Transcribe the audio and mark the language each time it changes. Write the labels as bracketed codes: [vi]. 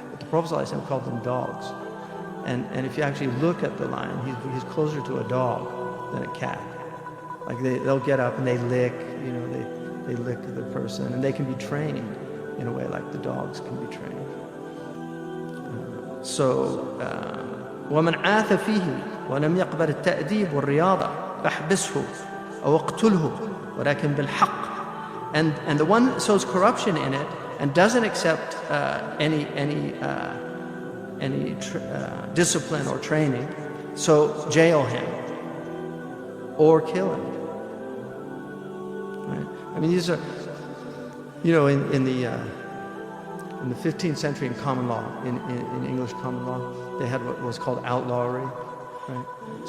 [en] But the Prophet ﷺ called them dogs. And if you actually look at the lion, he's closer to a dog than a cat. Like they'll get up and they lick, they lick the person, and they can be trained in a way like the dogs can be trained. [ar] ومن عاث فيه ولم يقبل التأديب والرياضة فاحبسه أو اقتله ولكن بالحق. [en] And the one that sows corruption in it and doesn't accept any discipline or training, so jail him or kill him. Right? These are, in the 15th century in common law, in English common law, they had what was called outlawry, right?